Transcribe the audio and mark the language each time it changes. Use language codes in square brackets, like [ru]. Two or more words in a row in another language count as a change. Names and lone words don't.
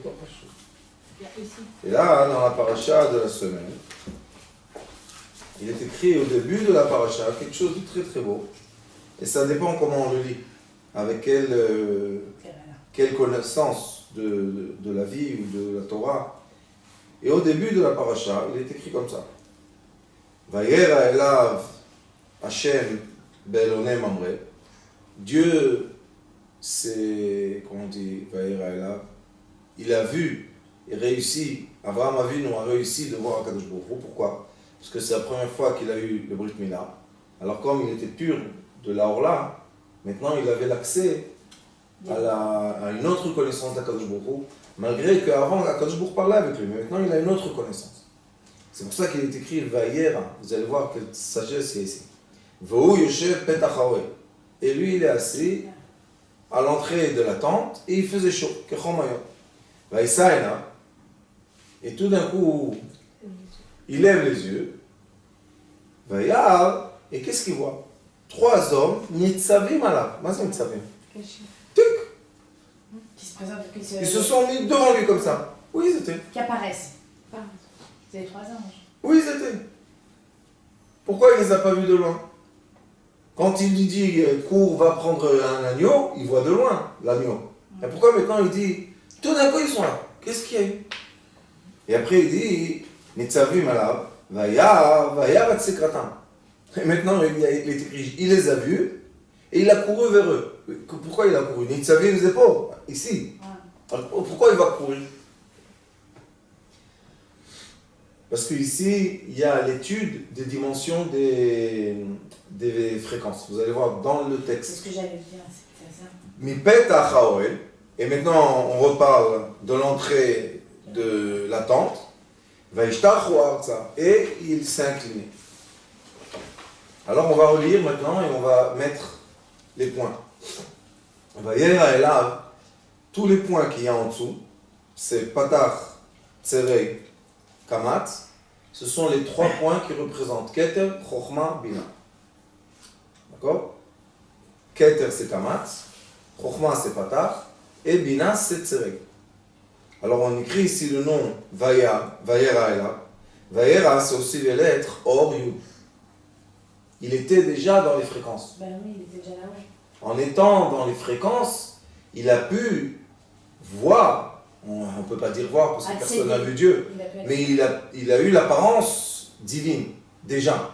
[fr] Et là, dans la paracha de la semaine, il est écrit au début de la paracha quelque chose de très très beau. Et ça dépend comment on le lit, avec quelle connaissance de la vie ou de la Torah. Et au début de la paracha, il est écrit comme ça. [he] וירא אליו ה' באלוני ממרא. [fr] Dieu, c'est, comment on dit, [he] וירא אליו, [fr] il a vu et réussi, Abraham Avinu a réussi de voir Akadosh Baruch Hu. Pourquoi? Parce que c'est la première fois qu'il a eu le [he] ברית מילה. [fr] Alors comme il était pur de la Orla, maintenant il avait l'accès à une autre connaissance d'Akadosh Baruch Hu, malgré qu'avant Akadosh Baruch Hu parlait avec lui, mais maintenant il a une autre connaissance. C'est pour ça qu'il est écrit Vayera. Vous allez voir quelle sagesse il y a ici. [he] והוא יושב פתח האוהל. [fr] Et lui il est assis à l'entrée de la tente et il faisait chaud. [he] כחום היום. וישא עיניו. [fr] Et tout d'un coup, il lève les yeux. Vaïar. Et qu'est-ce qu'il voit? 3 hommes, [he] ניצבים עליו. [fr] Qu'est-ce que nitzavim? Tuc. Qui se présentent, Ils se sont mis devant lui comme ça. Où ils étaient? qui apparaissent. C'est les 3 anges. Où ils étaient? Pourquoi il ne les a pas vus de loin? Quand il lui dit cours, va prendre un agneau, il voit de loin l'agneau. Et pourquoi maintenant il dit tout d'un coup ils sont là? Qu'est-ce qu'il y a eu? Et après il dit [he] ניצבים עליו, וירא וירץ לקראתם. [fr] Et maintenant il est écrit, il les a vus et il a couru vers eux. Pourquoi il a couru? Nitzavim les épaules, ici. Alors, pourquoi il va courir? Parce qu'ici, il y a l'étude des dimensions des fréquences. Vous allez voir dans le texte. C'est ce que j'allais dire, c'est ça. [he] מפתח האוהל. [fr] Et maintenant, on reparle de l'entrée de la tente. [he] וישתחו ארצה. [fr] Et il s'est incliné. Alors, on va relire maintenant et on va mettre les points. [he] וירא אליו. [fr] Tous les points qu'il y a en dessous, c'est patach, tzerei, kamatz. Ce sont les 3 points qui représentent Keter, Chochma, Bina. D'accord? Keter, c'est kamatz. Chochma, c'est patach. Et Bina, c'est tzerei. Alors, on écrit ici le nom [he] וירא אליו. [fr] Vayera, c'est aussi les lettres Or, Yud. Il était déjà dans les fréquences. Ben oui, il était déjà là-haut. En étant dans les fréquences, il a pu voir On ne peut pas dire voir parce que Accéder. personne n'a vu Dieu. Il a pu Mais il a eu l'apparence divine, déjà.